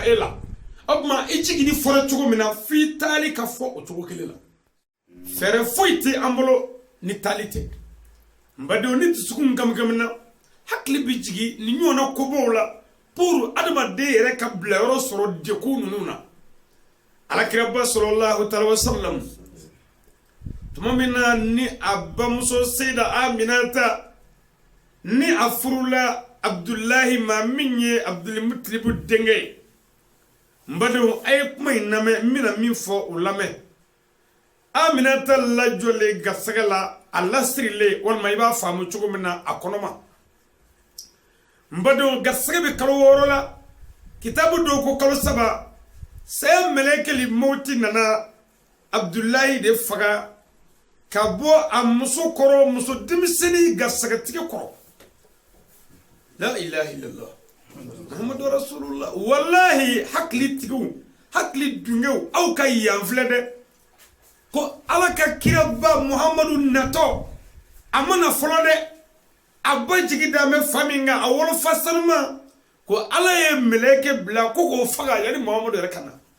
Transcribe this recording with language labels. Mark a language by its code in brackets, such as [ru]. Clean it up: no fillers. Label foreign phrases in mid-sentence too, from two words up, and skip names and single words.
[bm] e la o tuma i jiginni fɔra cogo min na f'i taali ka fɔ o cogo kelen la fɛɛrɛ foyi tɛ an bolo ni taali tɛ n badenw ni dusukun gamigamina hakili bɛ jigin ni ɲɔgɔnna kobaw la pour adamaden yɛrɛ ka bila yɔrɔ sɔrɔ dekun ninnu na alakiraba [ar] صلى الله عليه وسلم [bm] tuma min na ni a bamuso Seyida Aminata ni a furula Abdulahi ma min ye Abdulmutalibu denkɛ ye n badenw a ye kuma in lamɛn n bɛna min fɔ o lamɛn Aminata lajɔlen garisɛgɛ la a lasirilen walima I b'a faamu cogo min na a kɔnɔma n badenw garisɛgɛ bɛ kalo 6 la kitabu dɔw ko kalo 3 saya mɛlɛkɛli mawti nana Abdulahi de faga ka bɔ a muso kɔrɔ muso denmisɛnnin garisɛgɛtigi kɔrɔ la [ar] إله إلا الله محمد رسول الله [bm] wallahi hakili tigiw hakili dungew aw ka yan filɛ dɛ ko ala ka kiraba Muhammadu natɔ a mana fɔlɔ dɛ a ba jigi da mɛ fa min kan a wolofa sanuma ko ala ye mɛlɛkɛ bila ko k'o faga yani Muhammadu yɛrɛ ka na